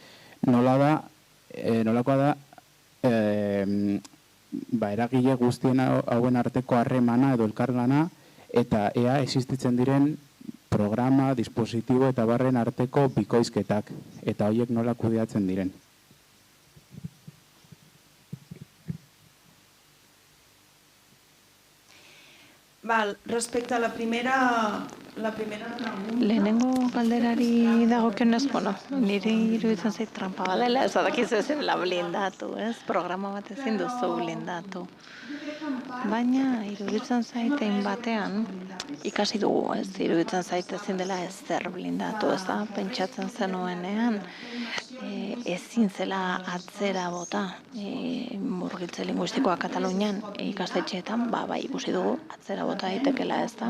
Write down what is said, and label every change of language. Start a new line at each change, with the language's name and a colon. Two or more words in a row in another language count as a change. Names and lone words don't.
Basque: nolakoa da eragile guztien hauen arteko harremana edo elkarlana, eta ea existitzen diren programa, dispositibo eta barren arteko bikoizketak, eta horiek nola kudeatzen diren.
Catalan: Respecte a la primera
Basque: lehenengo galderari dagokionez, niri iruditzen zait trampa badela, ez badakizu ezin la blindatu, ez? Programa bat ezin duzu blindatu. Baina iruditzen zaitein batean, ikasi dugu, ez, iruditzen zaite ezin dela ezer blindatu, ez da, pentsatzen zenuenean, ezin zela atzera bota murgiltze linguistikoa Katalunian ikastetxeetan, bai ikusi dugu atzera bota daitekela, ez da.